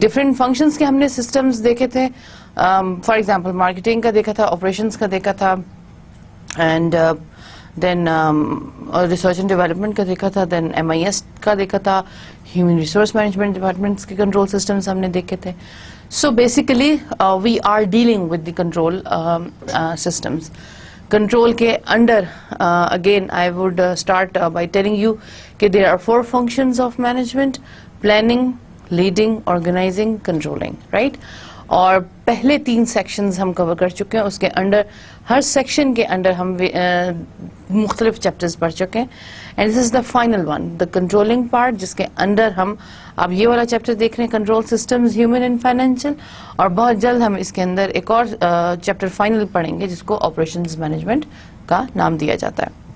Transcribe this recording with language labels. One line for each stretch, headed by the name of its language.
English: Different functions
Urdu: کے ہم نے systems دیکھے تھے.
English: For example marketing
Urdu: کا دیکھا تھا, operations کا دیکھا تھا,
English: and then research and development
Urdu: کا دیکھا تھا,
English: then MIS
Urdu: کا دیکھا تھا,
English: human resource management departments کے control systems
Urdu: ہم نے دیکھے تھے.
English: So basically we are dealing with the control systems. Control
Urdu: کے
English: under again I would start by telling you
Urdu: کہ
English: there are 4 functions of management: planning, leading, organizing, controlling, right?
Urdu: اور پہلے 3 sections ہم کور کر چکے ہیں. اس کے انڈر ہر سیکشن کے انڈر ہم مختلف چیپٹرز پڑھ چکے ہیں,
English: and this is the final one, the controlling part,
Urdu: جس کے انڈر ہم اب یہ والا چیپٹر دیکھ رہے ہیں, control systems human and financial, اور بہت جلد ہم اس کے اندر ایک اور چیپٹر فائنل پڑھیں گے جس کو آپریشنز مینجمنٹ کا نام دیا جاتا ہے.